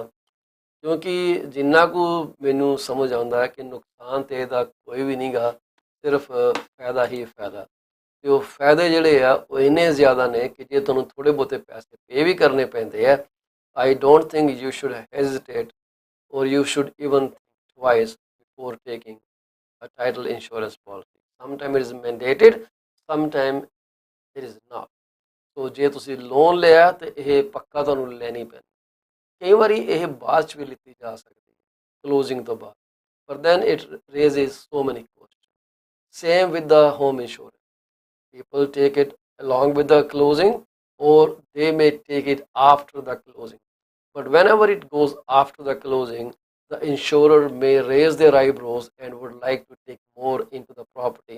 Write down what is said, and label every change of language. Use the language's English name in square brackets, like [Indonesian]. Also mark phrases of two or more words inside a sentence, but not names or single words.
[Punjabi] ਕਿਉਂਕਿ ਜਿੰਨਾ ਕੁ ਮੈਨੂੰ ਸਮਝ ਆਉਂਦਾ ਹੈ ਕਿ ਨੁਕਸਾਨ ਤੇ ਇਹਦਾ ਕੋਈ ਵੀ ਨਹੀਂਗਾ, ਸਿਰਫ ਫਾਇਦਾ ਹੀ ਫਾਇਦਾ। ਤੇ ਉਹ ਫਾਇਦੇ ਜਿਹੜੇ ਆ ਉਹ ਇੰਨੇ ਜ਼ਿਆਦਾ ਨੇ ਕਿ ਜੇ ਤੁਹਾਨੂੰ ਥੋੜ੍ਹੇ ਬਹੁਤੇ ਪੈਸੇ ਪੇ ਵੀ ਕਰਨੇ ਪੈਂਦੇ ਆ, [English] I don't think you should hesitate or you should even think twice before taking a title insurance policy. Sometimes it is mandated, sometimes it is not. [Punjabi] So ਜੇ ਤੁਸੀਂ ਲੋਨ ਲਿਆ ਤੇ ਇਹ ਪੱਕਾ ਤੁਹਾਨੂੰ ਲੈਣੀ ਪੈਣੀ। ਕਈ ਵਾਰੀ ਇਹ ਬਾਅਦ 'ਚ ਵੀ ਲਿੱਤੀ ਜਾ ਸਕਦੀ ਹੈ ਕਲੋਜ਼ਿੰਗ ਤੋਂ ਬਾਅਦ, ਪਰ [English] then it raises so many costs. Same with the home insurance. People take it along with the closing or they may take it after the closing. But whenever it goes after the closing, the insurer may raise their eyebrows and would like to take more into the property.